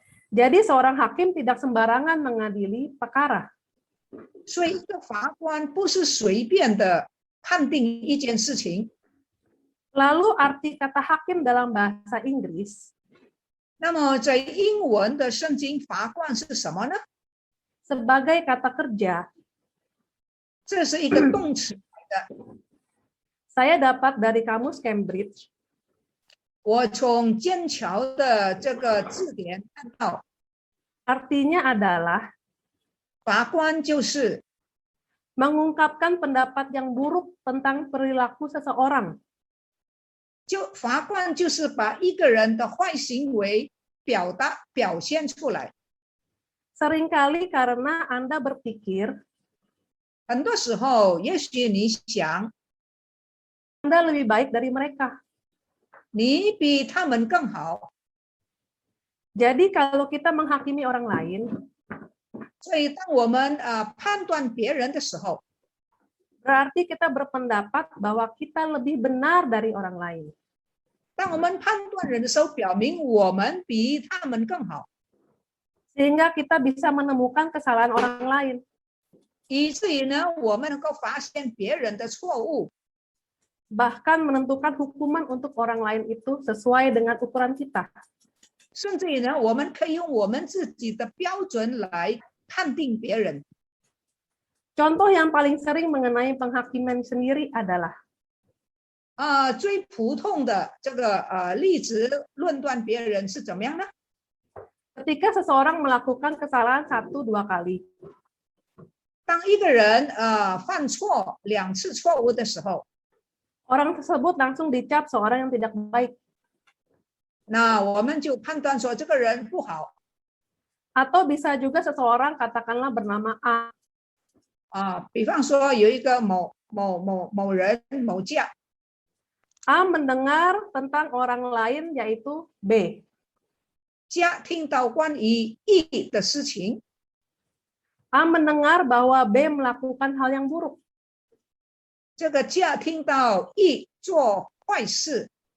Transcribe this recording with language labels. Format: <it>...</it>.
<id>Jadi seorang hakim tidak sembarangan mengadili perkara.</id> <zh>所以一个法官不是随便的判定一件事情。</zh> <id>Lalu arti kata hakim dalam bahasa Inggris</id> <zh>那么在英文的圣经，法官是什么呢？</zh> <id>sebagai kata kerja</id> <zh>这是一个动词。</zh> <id>saya dapat dari kamus Cambridge</id> <zh>我从剑桥的这个字典看到，</zh> <id>artinya adalah</id> <zh>法官就是</zh> <id>mengungkapkan pendapat yang buruk tentang perilaku seseorang.</id> <zh>法官就是把一个人的坏行为表现出来。</zh> <id>Seringkali karena Anda berpikir</id> <zh>很多时候，也许你想</zh> <id>Anda lebih baik dari mereka.</id> <zh>你比他们更好，</zh> <id>Jadi kalau kita menghakimi orang lain,</id> <zh>所以当我们判断别人的时候，</zh> <id>berarti kita berpendapat bahwa kita lebih benar dari orang lain.</id> <zh>当我们判断人的时候，表明我们比他们更好，</zh> <id>Sehingga kita bisa menemukan kesalahan orang lain.</id> <zh>以至于呢，我们能够发现别人的错误，</zh> <id>Bahkan menentukan hukuman untuk orang lain itu sesuai dengan ukuran kita.</id> <zh>甚至于呢，我们可以用我们自己的标准来判定别人。</zh> <id>Contoh yang paling sering mengenai penghakiman sendiri adalah</id> <zh>最普通的这个例子论断别人是怎么样呢？</zh> <id>ketika seseorang melakukan kesalahan 1-2 kali.</id> <zh>当一个人犯错2次错误的时候，</zh> <id>Orang tersebut langsung dicap seorang yang tidak baik.</id> <zh>那我们就判断说这个人不好。</zh> <id>Atau bisa juga seseorang katakanlah bernama A.</id> <zh>比方说有一个某人某甲，</zh> <id>A mendengar tentang orang lain yaitu B.</id> <zh>甲听到关于乙的事情，</zh> <id>A mendengar bahwa B melakukan hal yang buruk.</id> <zh>这个甲听到乙做坏事，</zh>